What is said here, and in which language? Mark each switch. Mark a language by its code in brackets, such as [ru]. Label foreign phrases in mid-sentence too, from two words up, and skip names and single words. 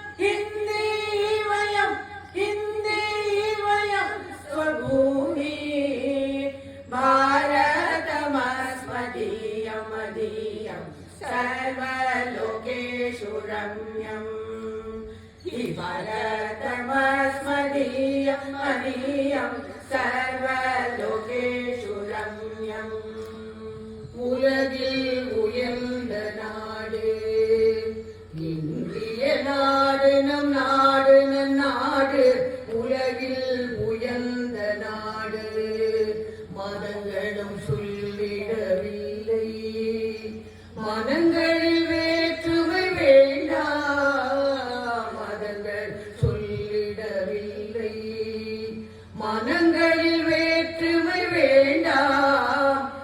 [sa] स्वभूमि भारतमस्मदीयं मदीयं सर्वलोकेषु रम्यम् हि भरतमस्मदीयं मदीयं सर्वलोकेषु रम्यम् [ta] உலகில் உயர்ந்த நாடு இந்திய நாடு நம் நாடு நம் நாடு உலகில் உயர்ந்த நாடு மதங்களும் சொல்லிடவில்லை மதங்களில் வேற்றுமை வேண்டாம் மதங்கள் சொல்லிடவில்லை மனங்களில் வேற்றுமை வேண்டாம்